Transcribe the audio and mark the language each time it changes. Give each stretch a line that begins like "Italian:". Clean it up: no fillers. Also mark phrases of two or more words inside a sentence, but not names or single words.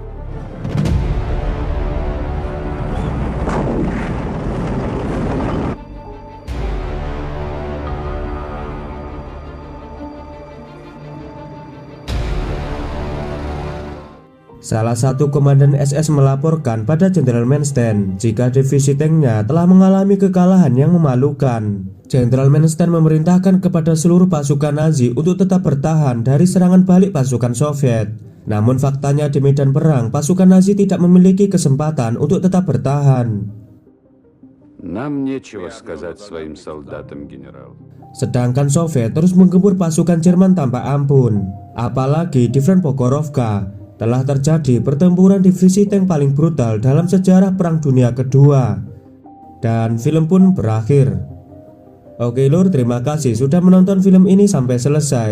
Indonesian: Salah satu komandan SS melaporkan pada Jenderal Manstein jika divisi tanknya telah mengalami kekalahan yang memalukan. Jenderal Manstein memerintahkan kepada seluruh pasukan Nazi untuk tetap bertahan dari serangan balik pasukan Soviet. Namun faktanya di medan perang, pasukan Nazi tidak memiliki kesempatan untuk tetap bertahan.
Russian: Нам нечего сказать своим солдатам, генерал.
Indonesian: Sedangkan Soviet terus menggempur pasukan Jerman tanpa ampun. Apalagi di front Pokrovka telah terjadi pertempuran divisi tank paling brutal dalam sejarah Perang Dunia Kedua. Dan film pun berakhir. Oke lur, terima kasih sudah menonton film ini sampai selesai.